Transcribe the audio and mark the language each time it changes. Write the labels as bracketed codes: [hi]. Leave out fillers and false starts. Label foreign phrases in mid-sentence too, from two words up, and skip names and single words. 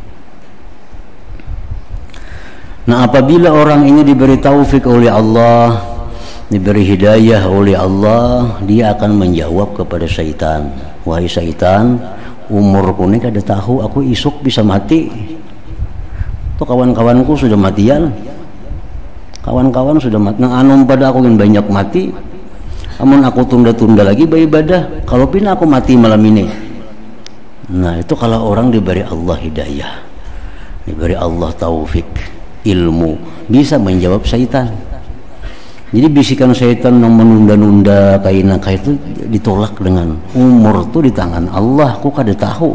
[bjn] Nah, apabila orang ini diberi taufik oleh Allah, diberi hidayah oleh Allah, dia akan menjawab kepada syaitan, wahai syaitan, umurku ini kada tahu, aku isuk bisa mati. Tuh kawan-kawanku sudah matian, kawan-kawan sudah mati, nang anum pada aku yang banyak mati. Amun aku tunda-tunda lagi beribadah, kalau pun aku mati malam ini. Nah, itu kalau orang diberi Allah hidayah, diberi Allah taufik, ilmu, bisa menjawab syaitan. Jadi bisikan syaitan yang menunda-nunda kaina itu ditolak dengan umur tuh di tangan Allah, aku kada tahu.